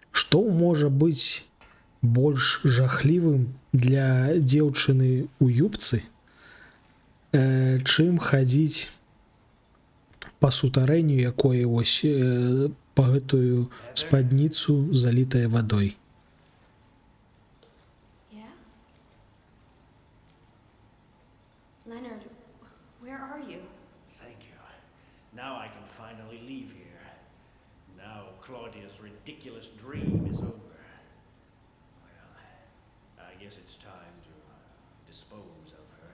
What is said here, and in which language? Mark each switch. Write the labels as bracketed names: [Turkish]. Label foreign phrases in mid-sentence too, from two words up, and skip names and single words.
[Belarusian] што можа быць больш жахлівым для дзеўчыны ў юбцы, чым хадзіць па сутарэнню, якое вось па гэтую спадніцу залітае вадой. [English] Yeah? Leonard, where are you? Thank you. Now I can finally leave here. Now Claudia's ridiculous dream is over. Well, I guess it's time to dispose of her.